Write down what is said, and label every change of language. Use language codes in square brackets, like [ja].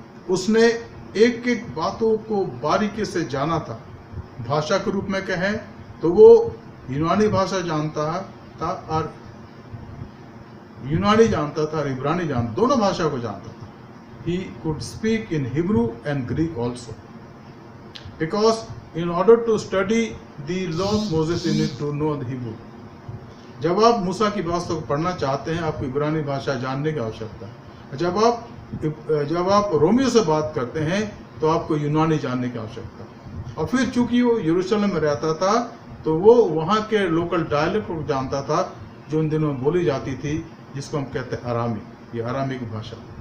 [hi] उसने एक एक बातों को बारीकी से जाना था। भाषा के रूप में कहें तो वो यूनानी भाषा जानता था और यूनानी जानता था और इब्रानी जानता, दोनों भाषा को जानता था। [en] He could speak in Hebrew and Greek also, because in order to study the law of Moses you need to know the Hebrew. [hi] जब आप मूसा की व्यवस्था को पढ़ना चाहते हैं आपको इब्रानी भाषा जानने की आवश्यकता है। जब आप रोमियो से बात करते हैं तो आपको यूनानी जानने की आवश्यकता है। और फिर चूंकि वो यरूशलेम में रहता था तो वो वहाँ के लोकल डायलेक्ट को जानता था जो उन दिनों में बोली जाती थी, जिसको हम कहते हैं अरामी, ये अरामी की भाषा।